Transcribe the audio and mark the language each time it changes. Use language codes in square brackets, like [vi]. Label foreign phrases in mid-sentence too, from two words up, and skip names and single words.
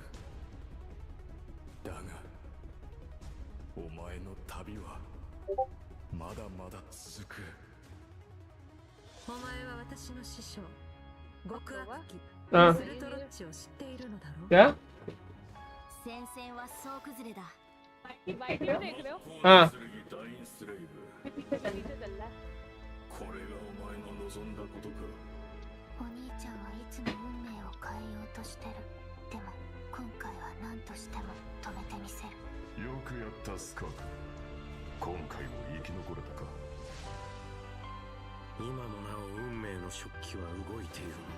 [ja] だがお前の旅はまだまだ続く。お前は私の師匠極悪鬼 [hi] हाँ [ja] スルトロッチを知っているのだろう。 [hi] क्या? [ja] 戦線は総崩れだ。 [hi] बाइक में देख रहे हो? हाँ [ja] ダインスレイブ、 [hi] पीछे चल रहा है। [ja] これがお前の望んだことか。お兄ちゃんはいつも運命を変えようとしてる。でもこ今回は何としても止めてみせる。よくやったスカーク。今回も生き残れたか。今もなお運命の食器は動いているのか。